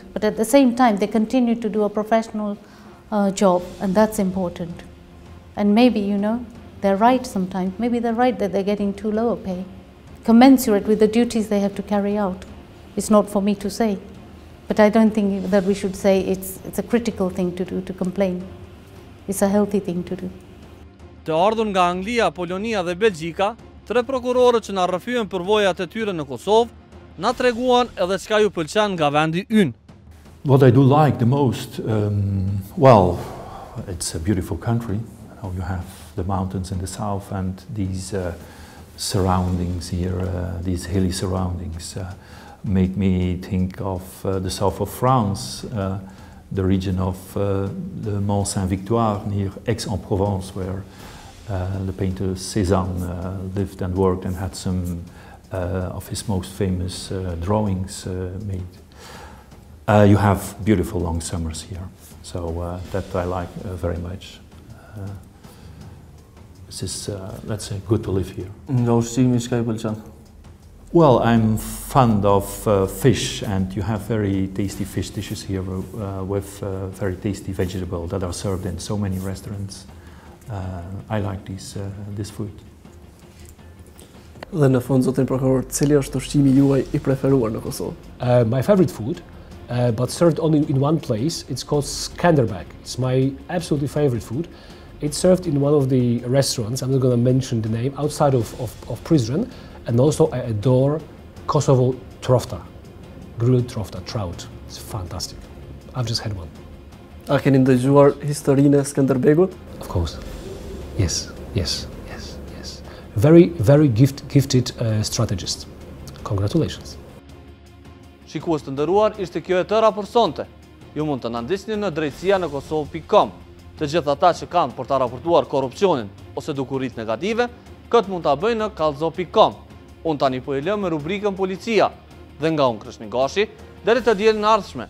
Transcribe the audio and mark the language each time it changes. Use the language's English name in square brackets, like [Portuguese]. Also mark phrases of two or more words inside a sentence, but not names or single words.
[English] But at the same time, they continue to do a professional job, and that's important. And maybe, you know, they're right sometimes. Maybe they're right that they're getting too low a pay, commensurate with the duties they have to carry out. It's not for me to say. But I don't think that we should say it's a critical thing to do, to complain. It's a healthy thing to do. [Albanian] Të ardhur nga Anglia, Polonia dhe Belgjika, 3 prokurorët që na rrëfyen përvojat e tyre në Kosovë, na treguan edhe çka ju pëlqen nga vendi ynë. [English] What I do like the most, well, it's a beautiful country. You have the mountains in the south and these surroundings here, these hilly surroundings, make me think of the south of France, the region of the Mont Saint-Victoire near Aix-en-Provence, where the painter Cézanne lived and worked and had some of his most famous drawings made. You have beautiful long summers here, so that I like very much. This is, let's say, good to live here. [Albanian] Nga ushqimi çka I pëlqen? [English] Well, I'm fond of fish, and you have very tasty fish dishes here with very tasty vegetables that are served in so many restaurants. I like this food. [Albanian] Dhe në fund, zotin prokuror, cili është ushqimi juaj I preferuar në Kosovë? [English] My favorite food, but served only in one place. It's called Skanderbeg. It's my absolutely favorite food. It's served in one of the restaurants, I'm not going to mention the name, outside of Prizren, and also I adore Kosovo trofta, grilled trofta, trout. It's fantastic. I've just had one. [Albanian] A keni ndëgjuar historinë e Skanderbegut? [English] Of course. Yes. Very gifted strategist. Congratulations. [Albanian] Shikues të nderuar, ishte kjo e tëra për sonte. Ju mund të na ndiqni në drejtësia.kosov.com. Të gjithë ata që kanë për ta raportuar korrupsionin ose dukuritë negative, këtë mund ta bëjnë në kallzo.com. Unë tani po e lë me rubrikën Policia dhe nga unë Krishtin Gashi, deri të dielën e ardhshme.